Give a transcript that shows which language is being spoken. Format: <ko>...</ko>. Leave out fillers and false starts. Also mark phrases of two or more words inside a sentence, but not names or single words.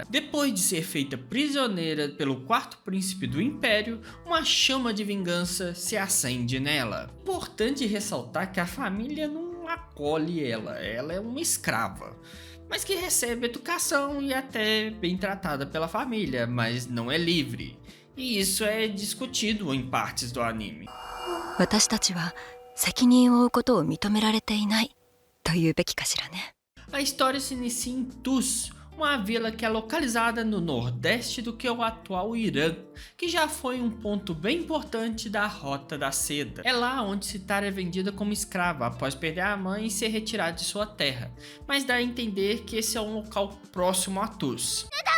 <pt>Depois de ser feita prisioneira pelo quarto príncipe do Império, uma chama de vingança se acende nela. Importante ressaltar que a família não acolhe ela é uma escrava, mas que recebe educação e até bem tratada pela família, mas não é livre. E isso é discutido em partes do anime.</pt> <ja>私たちは責任を負うことを認められていないと言うべきかしらね。</ja> <pt>A história se inicia em Tus, uma vila que é localizada no nordeste do que é o atual Irã, que já foi um ponto bem importante da Rota da Seda. É lá onde Sitara é vendida como escrava após perder a mãe e ser retirada de sua terra, mas dá a entender que esse é um local próximo a Tus.</pt>